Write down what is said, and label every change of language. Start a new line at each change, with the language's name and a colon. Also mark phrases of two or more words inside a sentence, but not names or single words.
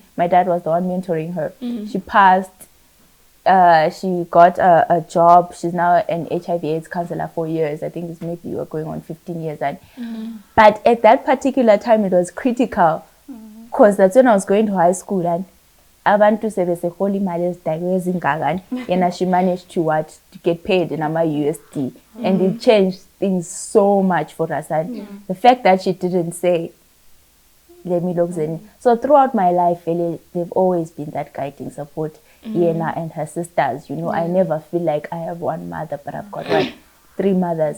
English: My dad was the one mentoring her. She passed. She got a job. She's now an HIV/AIDS counselor for years. I think it's maybe we're going on 15 years. And but at that particular time, it was critical because that's when I was going to high school, and
North Ndebele: abantu sebeseholi imali ezingaka,
English: and she managed to get paid in USD, and it changed things so much for us. And the fact that she didn't say, let me look Zen. So throughout my life, they've always been that guiding support. Yena and her sisters, I never feel like I have one mother, but I've got 3 mothers.